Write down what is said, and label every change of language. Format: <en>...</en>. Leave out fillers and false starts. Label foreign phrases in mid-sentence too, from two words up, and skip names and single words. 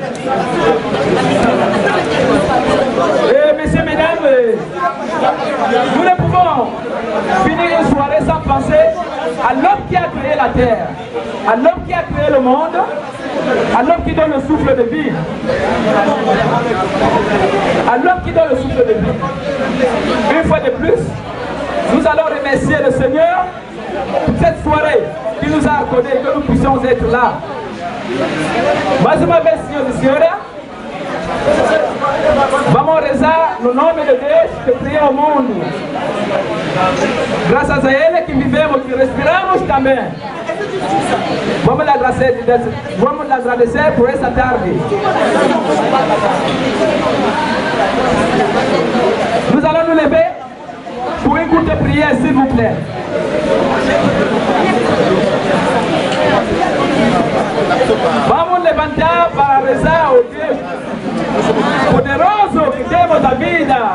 <fr>Et messieurs, mesdames, nous ne pouvons finir une soirée sans penser à l'homme qui a créé la terre, à l'homme qui a créé le monde, à l'homme qui donne le souffle de vie. À l'homme qui donne le souffle de vie. Une fois de plus, nous allons remercier le Seigneur pour cette soirée qui nous a accordé que nous puissions être là.</fr> <pt>Mais uma vez, Senhor e Senhora, vamos rezar no nome de Deus que criou o mundo. Graças a Ele que vivemos, que respiramos também. Vamos lhe agradecer por essa tarde.</pt> <fr>Nous allons nous lever pour une courte prière, s'il vous plaît.</fr> <pt>Vamos levantar para rezar ao Deus poderoso que temos a vida.</pt>